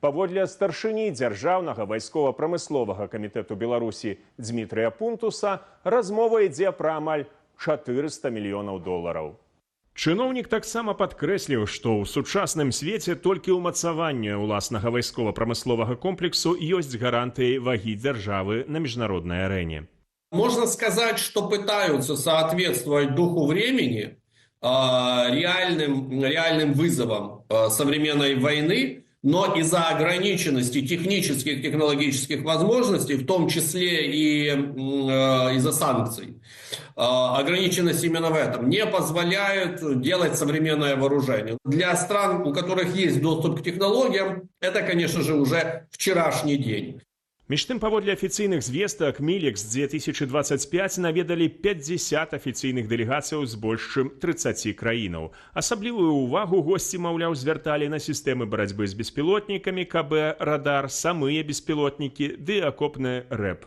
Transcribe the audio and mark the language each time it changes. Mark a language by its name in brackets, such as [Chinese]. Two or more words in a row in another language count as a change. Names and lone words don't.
[Belarusian] Паводле старшыні дзяржаўнага вайскова-прамысловага камітэту Беларусі Дмітрыя Пунтуса размова ідзе пра амаль 400 мільёнаў долараў. Чыноўнік таксама падкрэсліў, што ў сучасным свеце толькі ўмацаванне ўласнага вайскова-прамысловага комплексу ёсць гарантыяй вагі дзяржавы на міжнароднай арэне. [Russian] Можно сказать, что пытаются соответствовать духу времени, реальным вызовам современной войны, но из-за ограниченности технических, технологических возможностей, в том числе и из-за санкций, ограниченность именно в этом, не позволяют делать современное вооружение. Для стран, у которых есть доступ к технологиям, это, конечно же, уже вчерашний день. [Belarusian] Між тым, паводле афіцыйных звестак, Мілекс 2025 наведалі 50 афіцыйных дэлегацыяў з больш чым 30 краінаў. Асаблівую ўвагу госці, маўляў, звярталі на сістэмы барацьбы з беспілотнікамі, КБ, радар, самыя беспілотнікі ды акопны рэп.